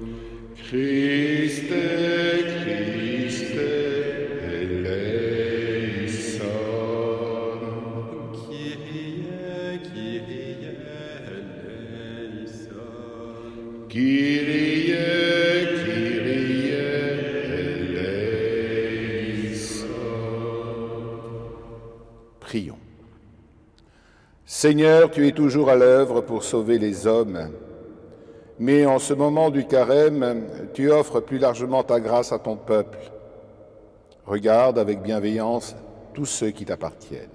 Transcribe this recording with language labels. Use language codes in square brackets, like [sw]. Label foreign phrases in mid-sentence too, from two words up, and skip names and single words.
[el] Χριστέ, Χριστέ, ἐλέησον. Κύριε, Κύριε, ἐλέησον. Κύριε, Κύριε, ἐλέησον. [fr] Prions. Seigneur, tu es toujours à l'œuvre pour sauver les hommes, mais en ce moment du carême, tu offres plus largement ta grâce à ton peuple. Regarde avec bienveillance tous ceux qui t'appartiennent.